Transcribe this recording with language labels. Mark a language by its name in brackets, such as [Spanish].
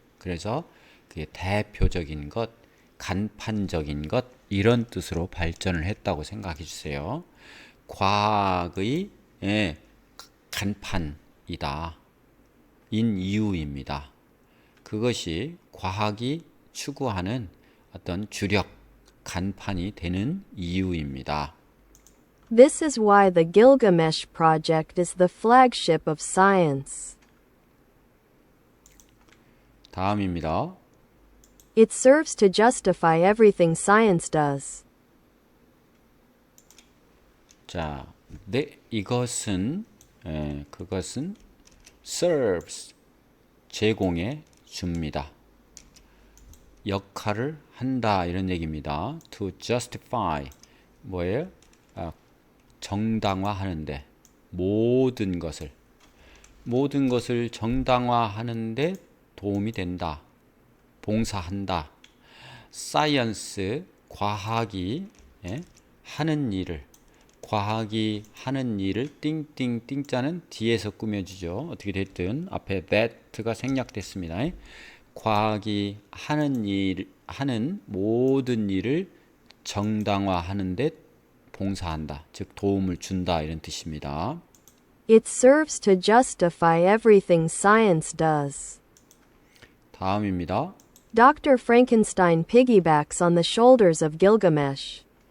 [Korean] 그래서 그게 대표적인 것, 간판적인 것 이런 뜻으로 발전을 했다고 생각해 주세요. 과학의 간판이다. 인 이유입니다. 그것이 과학이 추구하는 어떤 주력 간판이 되는 이유입니다. [English] This is why the Gilgamesh Project is the flagship of science. [Korean] 다음입니다. [English] It serves to justify everything science does. [Korean] 자, 이것은 그것은 serves 제공해 줍니다. 역할을 한다 이런 얘기입니다. [English] To justify [Korean] 뭐예요? 정당화하는데 모든 것을 정당화하는데 도움이 된다. 봉사한다. science 과학이 하는 일을 과학이 하는 일을 띵띵띵자는 뒤에서 꾸며주죠. 어떻게 됐든 앞에 that가 생략됐습니다. 과학이 하는 모든 일을 정당화하는 데 봉사한다. 즉 도움을 준다 이런 뜻입니다. [English] It serves to justify everything science does. [Korean] 다음입니다. [English] Dr. Frankenstein piggybacks on the shoulders of Gilgamesh.